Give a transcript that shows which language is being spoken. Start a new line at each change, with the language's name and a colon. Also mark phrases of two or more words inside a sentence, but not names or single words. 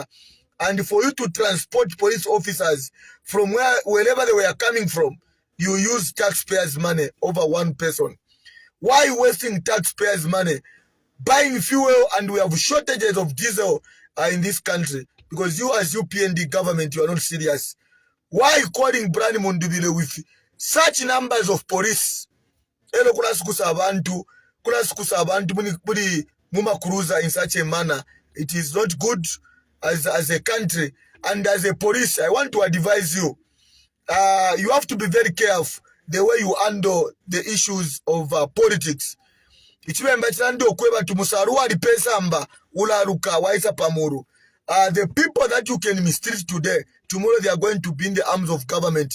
English: And for you to transport police officers from wherever they were coming from, you use taxpayers' money over one person. Why wasting taxpayers' money? Buying fuel, and we have shortages of diesel in this country. Because you as UPND government, you are not serious. Why calling Brian Munduvire with such numbers of police?
Bemba: Elo kulasukusa abantu muni muma cruiser
English: in such a manner. It is not good as a country. And as a police, I want to advise you. You have to be very careful the way you handle the issues of politics. The people that you can mistreat today, tomorrow they are going to be in the arms of government.